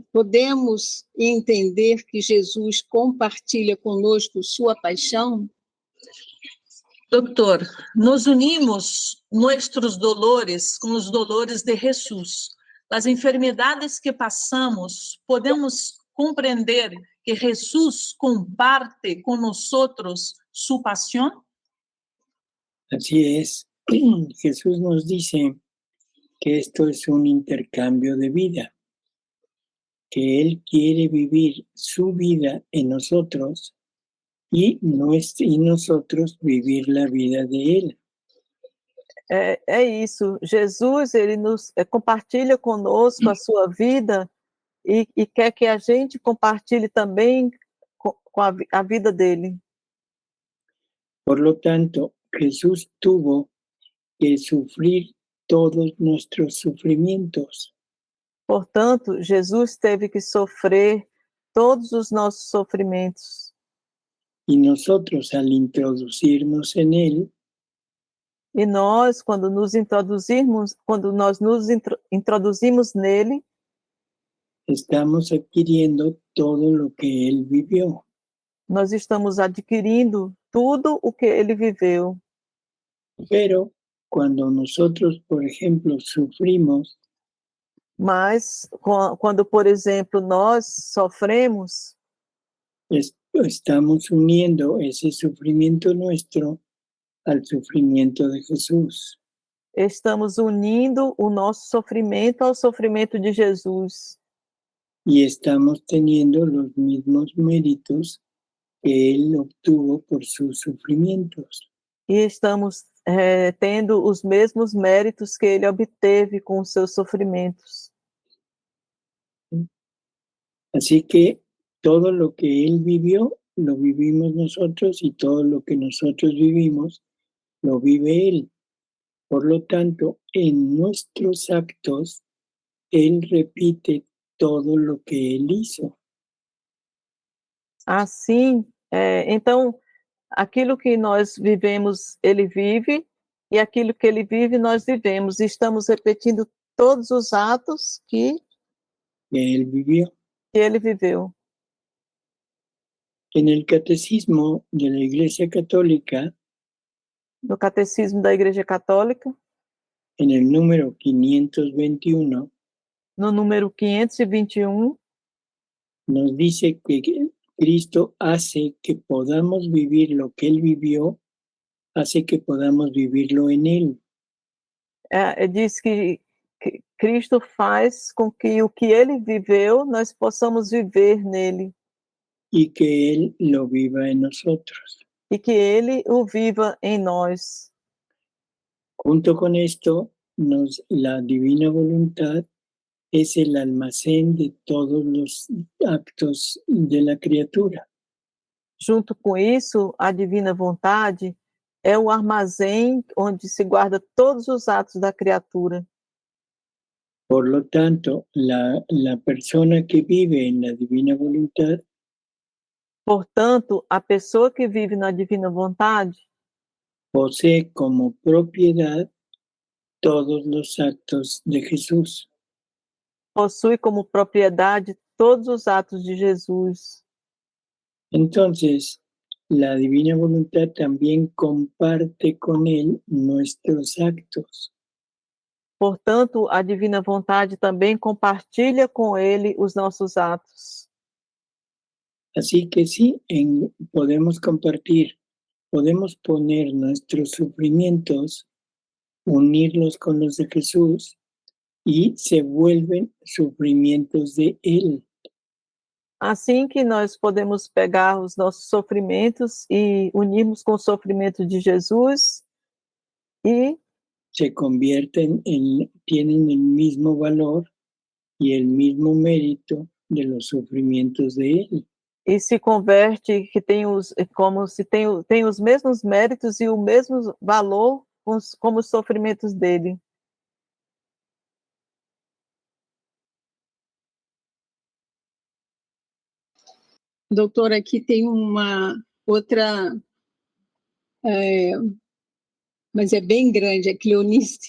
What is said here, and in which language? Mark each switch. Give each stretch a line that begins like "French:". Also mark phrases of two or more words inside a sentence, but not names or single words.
Portuguese: Podemos entender que Jesus compartilha conosco sua paixão. Doutor, nos unimos nossos dolores com os dolores de Jesus. As enfermidades que passamos, podemos compreender que Jesus
Spanish: comparte con nosotros su pasión? Así es. Jesús nos dice que esto es un intercambio de vida, que Él quiere vivir su vida en nosotros y nosotros vivir la vida de Él.
Portuguese: É isso. Jesus, ele nos compartilha conosco a sua vida e quer que a gente compartilhe também com a vida dele.
Spanish: Por lo tanto, Jesús tuvo que sufrir todos nuestros sufrimientos.
Portuguese: Portanto, Jesus teve que sofrer todos os nossos sofrimentos.
Spanish: Y nosotros, al introducirnos en Él,
Portuguese: e nós, quando nós nos introduzimos nele,
Spanish: estamos adquiriendo todo lo que Él vivió.
Portuguese: Nós estamos adquirindo tudo o que ele viveu.
Spanish: Pero cuando nosotros, por ejemplo, sufrimos,
Portuguese: mas quando, por exemplo, nós sofremos,
Spanish: estamos uniendo ese sufrimiento nuestro al sufrimiento de Jesús.
Portuguese: Estamos unindo o nosso sofrimento ao sofrimento de Jesus.
Spanish: Y estamos teniendo los mismos méritos que Él obtuvo por sus sufrimientos.
Portuguese: E estamos tendo os mesmos méritos que ele obteve com os seus sofrimentos.
Spanish: Así que todo lo que Él vivió, lo vivimos nosotros, y todo lo que nosotros vivimos, lo vive Él. Por lo tanto, en nuestros actos, Él repite todo lo que Él hizo.
Portuguese: Assim, então, aquilo que nós vivemos, ele vive, e aquilo que ele vive, nós vivemos. Estamos repetindo todos os atos que
Spanish: Él vivió.
Portuguese: Que ele viveu.
Spanish: En el Catecismo de la Iglesia Católica,
Portuguese: no Catecismo da Igreja Católica,
Spanish: en el número 521,
Portuguese: no número 521,
Spanish: nos dice que Cristo hace que podamos vivir lo que Él vivió, hace que podamos vivirlo en Él.
Portuguese: Diz que Cristo faz com que o que Ele viveu, nós possamos viver nele.
Spanish: Y que Él lo viva en nosotros.
Portuguese: E que Ele o viva em nós.
Spanish: Junto con esto, la divina voluntad es el almacén de todos los actos de la criatura.
Portuguese: Junto com isso, a divina vontade é o armazém onde se guarda todos os atos da criatura.
Spanish: Por lo tanto, la persona que vive en la divina voluntad,
Portuguese: portanto, a pessoa que vive na divina vontade
Spanish: posee como propiedad todos los actos de Jesús.
Portuguese: Possui como propriedade todos os atos de Jesus.
Spanish: Entonces, la divina voluntad también comparte con él nuestros actos.
Portuguese: Portanto, a divina vontade também compartilha com ele os nossos atos.
Spanish: Así que sí, podemos compartir, podemos poner nuestros sufrimientos, unirlos con los de Jesús y se vuelven sufrimientos de Él.
Portuguese: Assim que nós podemos pegar os nossos sofrimentos e unirmos com o sofrimento de Jesus e
Spanish: Se convierten tienen el mismo valor y el mismo mérito de los sufrimientos de Él.
Portuguese: e se converte que tem como se tem os mesmos méritos e o mesmo valor como os sofrimentos dele. Doutor, aqui tem uma outra, mas é bem grande, a Cleonice.